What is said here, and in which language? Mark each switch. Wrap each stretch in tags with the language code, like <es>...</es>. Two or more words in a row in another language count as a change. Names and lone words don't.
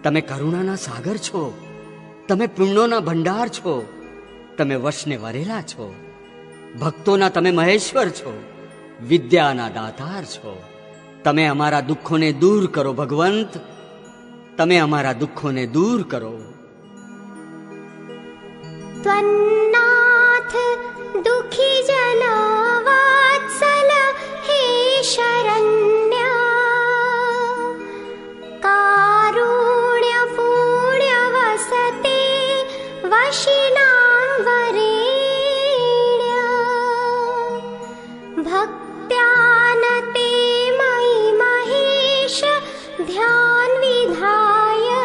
<gu>તમે કરુણાના સાગર છો, તમે પુણ્યોના ભંડાર છો, તમે વશને વરેલા છો, ભક્તોના તમે મહેશ્વર છો, વિદ્યાના દાતાર છો. તમે અમારા દુઃખોને દૂર કરો ભગવંત, તમે અમારા દુઃખોને દૂર કરો.</gu> <sa>त्वन्नाथ दुखी जन वात्सल हे शरण्य कारुण्य पुण्य वसते वशिनां वरेण्य भक्त्यानते मयि महेश ध्यान विधाय</sa>